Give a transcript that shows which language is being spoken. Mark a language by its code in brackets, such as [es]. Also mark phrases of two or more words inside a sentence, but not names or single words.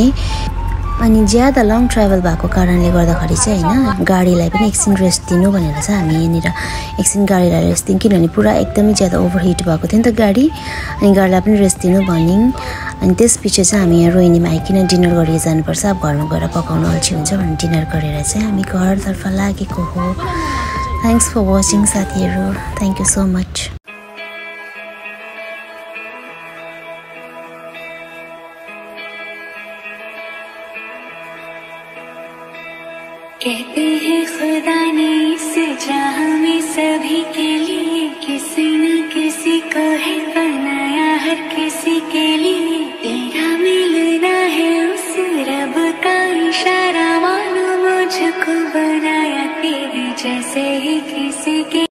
[ne] अनि ज्यादा [en] long travel [ne] भएको कारणले गर्दाखेरि चाहिँ हैन गाडीलाई पनि एकछिन रेस्ट दिनु भनेर चाहिँ हामी यहाँनिर एकछिन गाडीलाई रेस्ट दियौँ, किनभने पुरा एकदमै ज्यादा ओभरहिट भएको थियो नि त गाडी, अनि गाडीलाई पनि रेस्ट दिनु भन्यौँ। अनि त्यसपछि चाहिँ हामी यहाँ रोहिणीमा आइकन डिनर गरेर जानुपर्छ, अब घरमा गएर पकाउनु अल्छी हुन्छ भनेर डिनर गरेर चाहिँ हामी घरतर्फ लागेको हो। [en] thanks for watching साथीहरू, thank you so much. [hi] कहते हैं खुदा ने इस जहां में सभी के लिए किसी न किसी को है बनाया, हर किसी के लिए तेरा मिलना है उस रब का इशारा, मानो मुझको बनाया तेरे जैसे ही किसी के